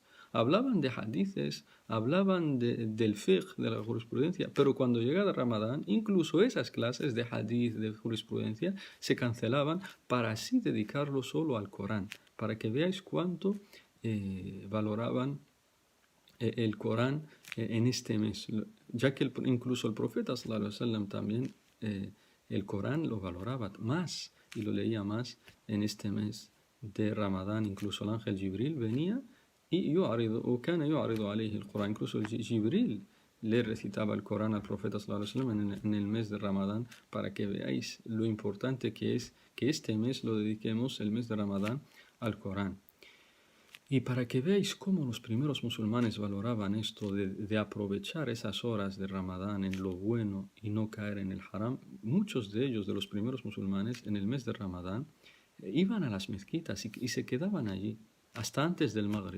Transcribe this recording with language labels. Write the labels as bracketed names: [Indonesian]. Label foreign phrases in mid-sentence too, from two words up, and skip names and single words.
[Spanish] Hablaban de hadices, hablaban del fiqh, de la jurisprudencia, pero cuando llegaba Ramadán, incluso esas clases de hadith, de jurisprudencia, se cancelaban para así dedicarlo solo al Corán, para que veáis cuánto valoraban el Corán en este mes, ya que incluso el profeta [Arabic] صلى الله عليه وسلم [Spanish] también el Corán lo valoraba más y lo leía más en este mes de Ramadán. Incluso el ángel Jibril venía y el Corán, incluso el Jibril le recitaba el Corán al profeta [Arabic] صلى الله عليه وسلم [Spanish] en el mes de Ramadán, para que veáis lo importante que es que este mes lo dediquemos, el mes de Ramadán, al Corán. Y para que veáis cómo los primeros musulmanes valoraban esto de aprovechar esas horas de Ramadán en lo bueno y no caer en el haram, muchos de ellos, de los primeros musulmanes, en el mes de Ramadán, iban a las mezquitas y se quedaban allí hasta antes del Maghrib.